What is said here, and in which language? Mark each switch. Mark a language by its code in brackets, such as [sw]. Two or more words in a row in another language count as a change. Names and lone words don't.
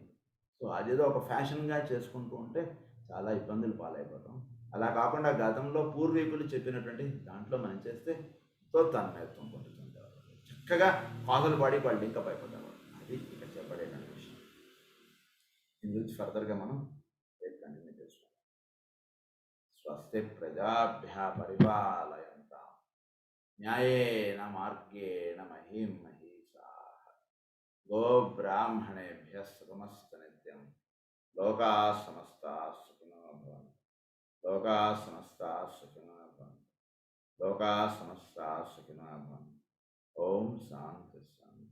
[te] సో అదేదో ఒక ఫ్యాషన్గా చేసుకుంటూ ఉంటే చాలా ఇబ్బందులు పాలైపోతాం. అలా కాకుండా గతంలో పూర్వీకులు చెప్పినటువంటి దాంట్లో మనం చేస్తే ఎంతో తన్మయత్వం పొందుతుంది. చక్కగా కాజల్ బాడీకి వాళ్ళు లింకప్ అయిపోతారు. అది ఇక్కడ చెప్పబడేటువంటి విషయం. దీని గురించి ఫర్దర్గా మనం కంటిన్యూ చేసుకుంటాం. [sa] స్వస్తి ప్రజాభ్య పరిపాలయంతాం న్యాయేన మార్గేణ మహీం మహీషాః గో బ్రాహ్మణేభ్యः శుభమస్తు నిత్యం లోకాः సమస్తాः సుఖినో భవంతు లోకాः సమస్తాः సుఖినో భవంతు లోకాः సమస్తాः సుఖినో భవంతు ఓం శాంతి శాంతి